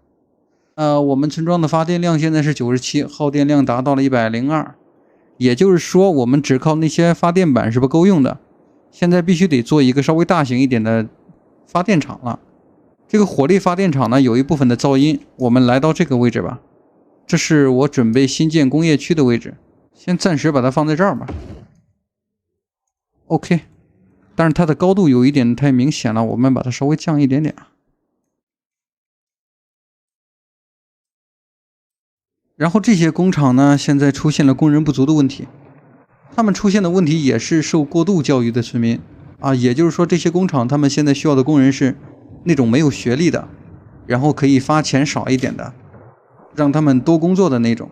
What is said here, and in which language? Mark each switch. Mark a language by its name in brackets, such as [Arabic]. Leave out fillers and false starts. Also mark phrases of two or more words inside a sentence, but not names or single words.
[Chinese] 我們村莊的發電量現在是97，耗電量達到了102，也就是說我們只靠那些發電板是不夠用的，現在必須得做一個稍微大型一點的發電廠了。這個火力發電廠呢有一部分的噪音，我們來到這個位置吧，這是我準備新建工業區的位置，先暫時把它放在這兒吧。OK。但是它的高度有一點太明顯了，我們把它稍微降一點點。然後這些工厂呢，現在出現了工人不足的問題，他們出現的問題也是受过度教育的村民啊，也就是說这些工厂他們現在需要的工人是那種沒有學歷的，然後可以發錢少一點的，讓他們多工作的那種。